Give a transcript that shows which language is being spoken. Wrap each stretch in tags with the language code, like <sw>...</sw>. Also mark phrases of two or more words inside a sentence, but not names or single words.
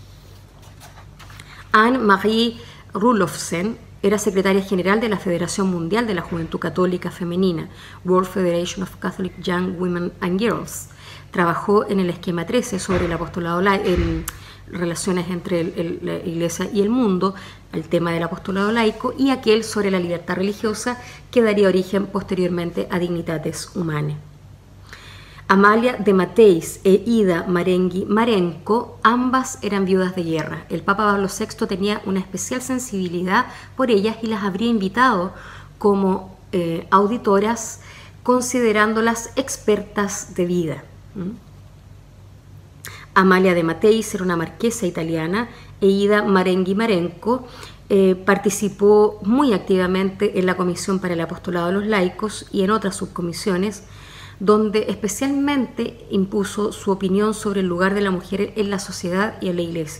<es>Anne-Marie Rudolfsen era secretaria general de la Federación Mundial de la Juventud Católica Femenina,</es> <en>World Federation of Catholic Young Women and Girls.</en> <es>Trabajó en el esquema 13 sobre el apostolado en relaciones entre la Iglesia y el mundo, el tema del apostolado laico, y aquel sobre la libertad religiosa que daría origen posteriormente a Dignitates Humanae. Amalia de Mateis e Ida Marenghi Marenco, ambas eran viudas de guerra. El Papa Pablo VI tenía una especial sensibilidad por ellas y las habría invitado como auditoras, considerándolas expertas de vida. Amalia de Mateis era una marquesa italiana e Ida Marenghi Marenco participó muy activamente en la Comisión para el Apostolado de los Laicos y en otras subcomisiones, donde especialmente impuso su opinión sobre el lugar de la mujer en la sociedad y en la Iglesia.</es>